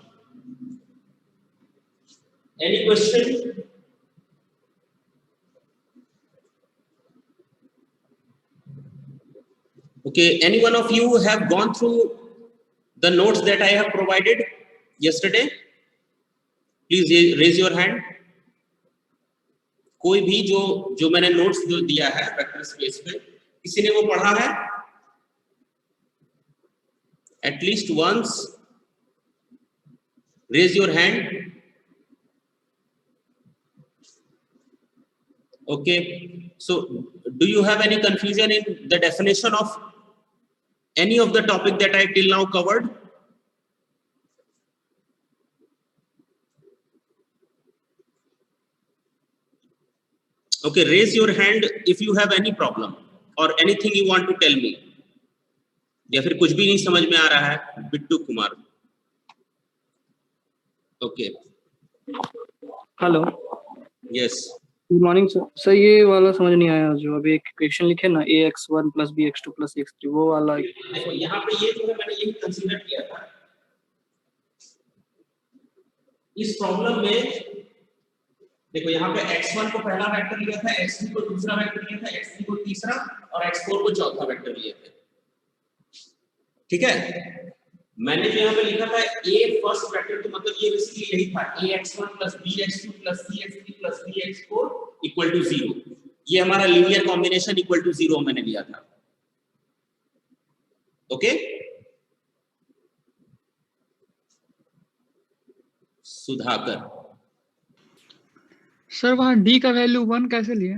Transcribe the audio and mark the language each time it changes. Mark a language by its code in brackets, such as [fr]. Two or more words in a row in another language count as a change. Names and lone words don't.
[en] Any question? Okay, any one of you have gone through the notes that I have provided yesterday? Please raise your hand. [hi] कोई भी जो मैंने नोट्स जो दिया है [en] vector space [hi] पे, किसी ने वो पढ़ा है? [en] At least once. Raise your hand. Okay. So, do you have any confusion in the definition of any of the topic that I till now covered? Okay, raise your hand if you have any problem or anything you want to tell me. [hi] या फिर कुछ भी नहीं समझ में आ रहा है, बिट्टू कुमार. [en] Okay. हेलो. Yes. good morning sir. [hi] सर ये वाला समझ नहीं आया जो अभी एक इक्वेशन लिखे ना [en] ax1 plus bx2 plus x3 [hi] वो वाला. देखो यहाँ पे ये जो है मैंने यही कंसीडर किया था. इस प्रॉब्लम में देखो यहाँ पे x1 को पहला वेक्टर लिया था, x2 को दूसरा वेक्टर लिया था, x3 को तीसरा और x4 को चौथा वेक्टर लिए थे. ठीक है, मैंने जो यहाँ पे लिखा था a [en] first vector, [hi] तो मतलब ये बेसिकली यही था [en] ax1 plus bx2 plus cx3 plus dx4 equal to 0. [hi] ये हमारा [en] linear combination equal to 0 [hi] मैंने लिया था. ओके, सुधाकर. सर वहाँ d का वैल्यू 1 कैसे लिए?